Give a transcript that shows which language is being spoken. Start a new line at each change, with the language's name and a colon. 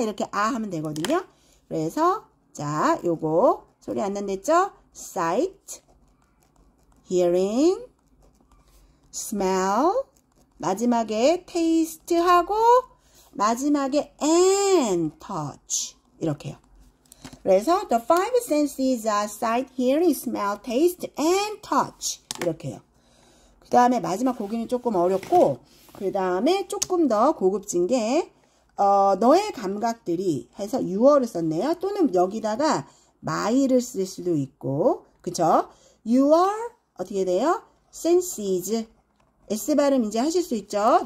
Korean: 이렇게 하면 되거든요. 그래서 자, 요거 소리 안 난댔죠?
English: sight, hearing, smell, 마지막에 taste 하고 마지막에 and touch
Korean: 이렇게요. 그래서
English: the five senses are sight, hearing, smell, taste, and touch
Korean: 이렇게요. 그 다음에 마지막 거기는 조금 어렵고 그 다음에 조금 더 고급진 게 너의 감각들이 해서 you를 썼네요. 또는 여기다가 my를 쓸 수도 있고 그쵸? your 어떻게 돼요? senses S 발음 이제 하실 수 있죠?